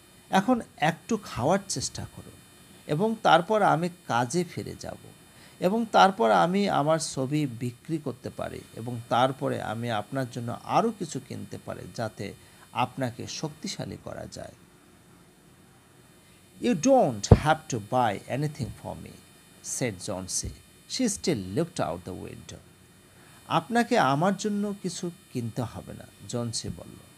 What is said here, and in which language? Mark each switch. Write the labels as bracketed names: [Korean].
[Bangla] এখন একটু খাওয়ার চেষ্টা করুন এবং তারপর আমি কাজে ফিরে যাব এবং তারপর আমি আমার ছবি বিক্রি করতে পারি এবং তারপরে আমি আপনার জন্য আরও কিছু কিনতে পারি যাতে আপনাকে শক্তিশালী করা যায়। [English] You don't have to buy anything for me, said Johnsy. She still looked out the window. [Bangla] আপনাকে আমার জন্য কিছু কিনতে হবে না, জনসি বলল।